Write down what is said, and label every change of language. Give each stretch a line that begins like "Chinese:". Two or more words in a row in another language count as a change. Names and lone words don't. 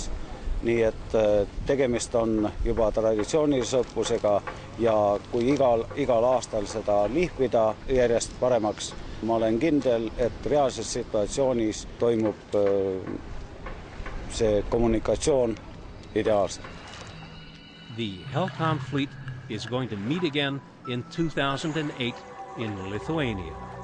Estonian: Nii et tegemist on juba traditsioonilise õppusega ja kui igal aastal seda lihvida järjest paremaks, ma olen kindel, et reaalses situatsioonis toimub see kommunikatsioon ideaalselt.
English: The HELCOM fleet is going to meet again in 2008 in Lithuania.